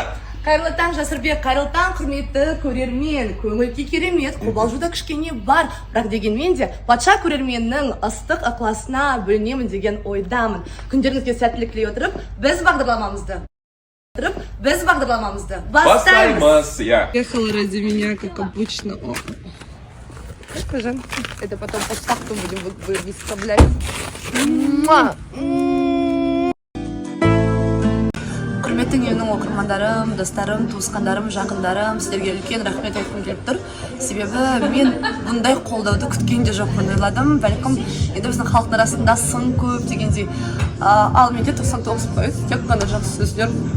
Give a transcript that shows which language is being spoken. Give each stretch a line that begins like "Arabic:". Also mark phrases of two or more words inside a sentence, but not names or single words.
Kazakh: Қайырлы таң Жасырбек, қайырлы таң құрметті көрермен. Көңіл-күй керемет, қобалжуда кішкене бар, бірақ дегенмен де патша көрерменнің ыстық ықыласына бөлінемін деген ойдамын. Күндеріңізге сәттілік тілей отырып, біз бағдарламамызды бастаймыз.
Russian: Ехала ради меня, как обычно. Это потом подставку будем выставлять.
Kazakh: Құрметті менің оқырмандарым, достарым, туысқандарым, жақындарым, сіздерге үлкен рахмет айтқым келіп тұр. Себебі мен бұндай қолдауды күткен де жоқпын, ойладым. Бәлкім енді біздің халықтың арасында сын көп дегендей. Ал менде 99%, тек қана жақсы сөздер.